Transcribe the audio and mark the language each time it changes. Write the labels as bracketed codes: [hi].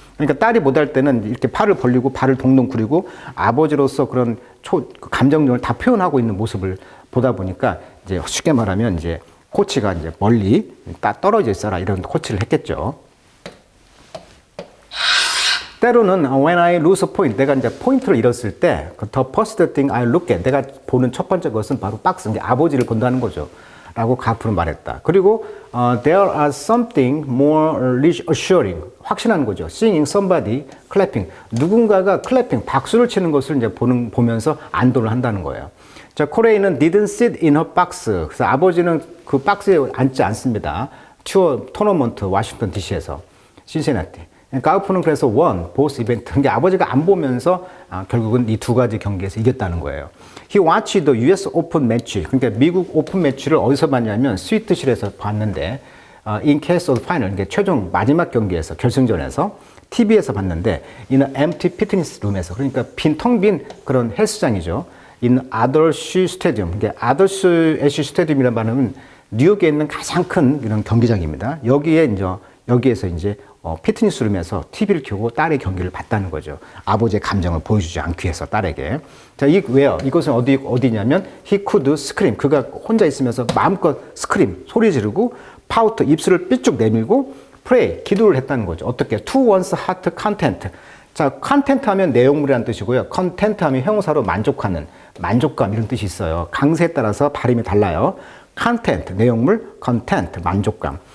[ko] 그러니까 딸이 못할 때는 이렇게 팔을 벌리고 발을 동동 구리고 아버지로서 그런 감정력을 다 표현하고 있는 모습을 보다 보니까 이제 쉽게 말하면 이제 코치가 이제 멀리 떨어져 있어라 이런 코치를 했겠죠. 때로는 [en] when I lose a point, [ko] 내가 이제 포인트를 잃었을 때 [en] the first thing I look at, [ko] 내가 보는 첫 번째 것은 바로 박스, 아버지를 본다는 거죠. 라고 가프는 말했다. [en] 그리고 there are something more reassuring, [ko] 확신하는 거죠. [en] Seeing somebody clapping, [ko] 누군가가 클래핑, 박수를 치는 것을 이제 보면서 안도를 한다는 거예요. 자, 코레이는 [en] didn't sit in her box. [ko] 그래서 아버지는 그 박스에 앉지 않습니다. 투어 토너먼트 워싱턴 DC에서 신시내티. 가우프는 그래서 [en] won both [ko] 이벤트. 그러니까 아버지가 안 보면서 결국은 이 두 가지 경기에서 이겼다는 거예요. [en] He watched the US Open match. [ko] 그러니까 미국 오픈 매치를 어디서 봤냐면 스위트실에서 봤는데 [en] in case of final, [ko] 그러니까 최종 마지막 경기에서 결승전에서 TV에서 봤는데 [en] in empty fitness room [ko] 에서, 그러니까 텅 빈 그런 헬스장이죠. in 아더시 스테디움. 그러니까 아더시 애쉬 스테디움이라는 말은 뉴욕에 있는 가장 큰 이런 경기장입니다. 여기에서 이제 피트니스 룸에서 TV를 켜고 딸의 경기를 봤다는 거죠. 아버지의 감정을 보여주지 않기 위해서 딸에게. 자, 왜요? 이것은 어디냐면 [en] he could scream. [ko] 그가 혼자 있으면서 마음껏 스크림, 소리 지르고 파우트, 입술을 삐쭉 내밀고 pray, 기도를 했다는 거죠. 어떻게? [en] to one's heart content. [ko] 자, 컨텐트 하면 내용물이라는 뜻이고요. 컨텐트 하면 형용사로 만족하는, 만족감 이런 뜻이 있어요. 강세에 따라서 발음이 달라요. 컨텐트, 내용물, 컨텐트, 만족감.